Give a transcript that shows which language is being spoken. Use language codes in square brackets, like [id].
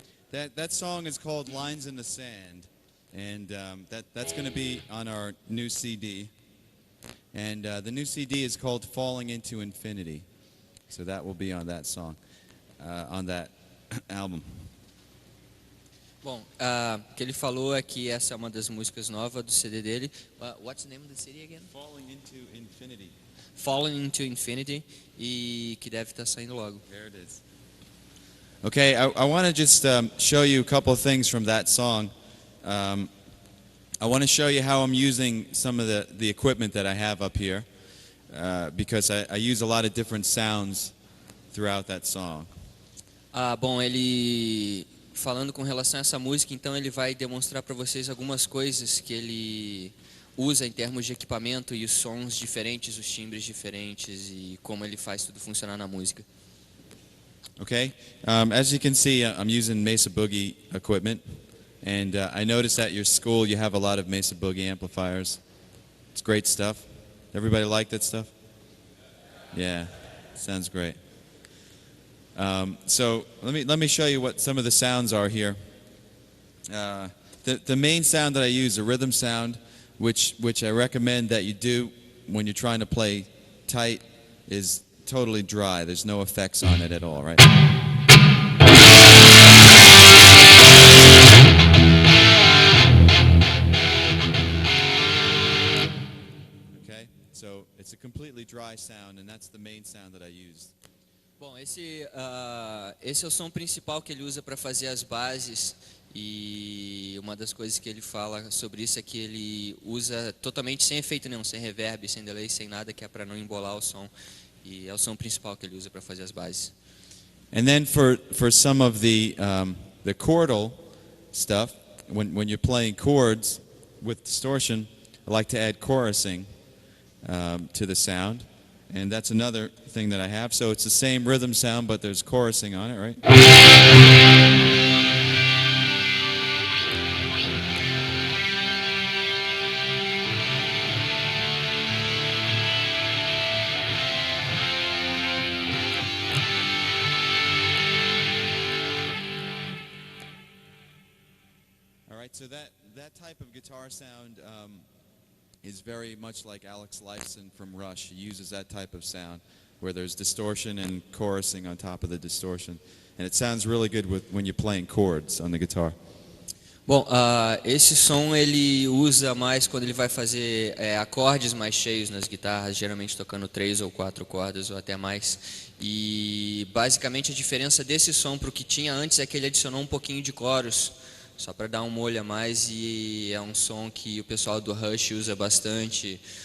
[en] That song is called Lines in the Sand, and that's going to be on our new CD. And the new CD is called Falling into Infinity, so that will be on that song, on that album. [pt] Bom, o que ele falou é que essa é uma das músicas novas do CD dele. [en] What's the name of the CD again? Falling into Infinity. [pt] Falling into Infinity, e que deve estar saindo logo. [en] There it is. Okay, I want to just show you a couple of things from that song. I want to show you how I'm using some of the equipment that I have up here, because I use a lot of different sounds throughout that song. [pt] Bom, ele falando com relação a essa música, então ele vai demonstrar para vocês algumas coisas que ele usa em termos de equipamento e os sons diferentes, os timbres diferentes e como ele faz tudo funcionar na música. [en] Okay, as you can see, I'm using Mesa Boogie equipment, and I noticed at your school you have a lot of Mesa Boogie amplifiers. It's great stuff. Everybody like that stuff? Yeah, sounds great. So let me show you what some of the sounds are here. The main sound that I use, a rhythm sound, which I recommend that you do when you're trying to play tight, is totally dry. There's no effects on it at all, right? Okay, so it's a completely dry sound, and that's the main sound that I use. [pt] Bom, esse é o som principal que ele usa para fazer as bases e uma das coisas que ele fala sobre isso é que ele usa totalmente sem efeito nenhum, sem reverb, sem delay, sem nada, que é para não embolar o som. E é o som principal que ele usa para fazer as bases. [en] And then for some of the chordal stuff, when you're playing chords with distortion, I like to add chorusing to the sound, and that's another thing that I have. So it's the same rhythm sound, but there's chorusing on it, right? So that type of guitar sound is very much like Alex Lifeson from Rush. He uses that type of sound where there's distortion and chorusing on top of the distortion. And it sounds really good when you're playing chords on the guitar. [pt] Bom, esse som ele usa mais quando ele vai fazer acordes mais cheios nas guitarras, geralmente tocando 3 ou 4 cordas ou até mais. E basicamente a diferença desse som para o que tinha antes é que ele adicionou um pouquinho de coros, só para dar um molho a mais, e é um som que o pessoal do Rush usa bastante.